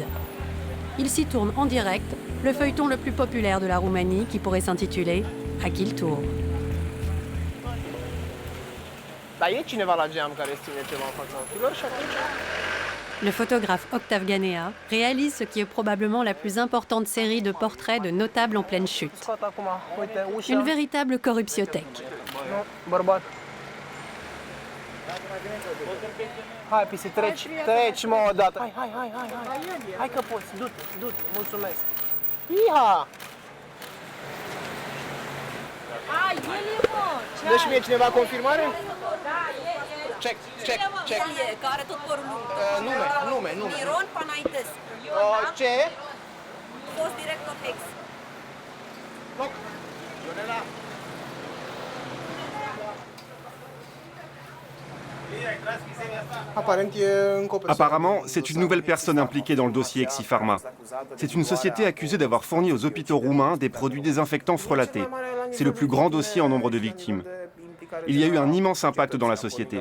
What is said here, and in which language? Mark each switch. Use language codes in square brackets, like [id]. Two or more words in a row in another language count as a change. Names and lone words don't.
[fr] Il s'y tourne en direct le feuilleton le plus populaire de la Roumanie qui pourrait s'intituler « À qui le tour ?» Le photographe Octave Ganea réalise ce qui est probablement la plus importante série de portraits de notables en pleine chute. Une véritable corruptiothèque. [ro] Hai, pisi, treci, mă, odată. Hai că poți, du-te, mulțumesc. Iha! Dă și mie cineva confirmare? Check. Care tot părul Nume. Miron Panaites. Ce? Fost director ex. Loc. Ionela. [fr] Apparemment, c'est une nouvelle personne impliquée dans le dossier Exipharma. C'est une société accusée d'avoir fourni aux hôpitaux roumains des produits désinfectants frelatés. C'est le plus grand dossier en nombre de victimes. il y a eu un immense impact dans la société.